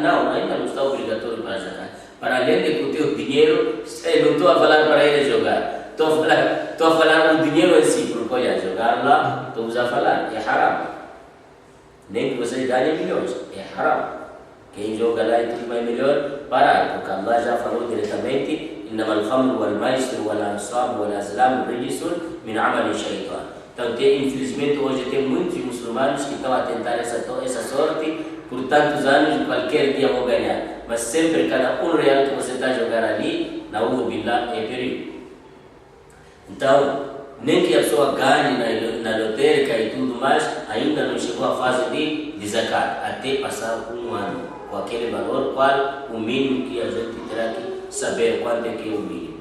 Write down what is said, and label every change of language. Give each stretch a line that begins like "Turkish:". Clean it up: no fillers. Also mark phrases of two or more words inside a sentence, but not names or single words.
Portuguese: Não, ainda não está obrigatório para zakat. Para além de que o teu dinheiro, não estou a falar para ele jogar, estou a falar o dinheiro em si, porque olha, jogar lá, estamos a falar, é haram. Nem que você ganhe milhões, é haram. Quem joga lá e tudo mais melhor, parar, porque Allah já falou diretamente:
Arabic: إنما الخمر والميسر والأنصاب والأزلام رجس من عمل الشيطان.
Portuguese: Então, infelizmente, hoje tem muitos muçulmanos que estão a tentar essa sorte por tantos anos, qualquer dia vão ganhar. Mas sempre, cada R$1 que você está a jogar ali, na billah, é perigo. Então, nem que a pessoa ganhe na lotérica e tudo mais, ainda não chegou à fase de zakat, até passar 1 ano, com aquele valor, qual o mínimo que a gente terá que saber quanto é que é o mínimo.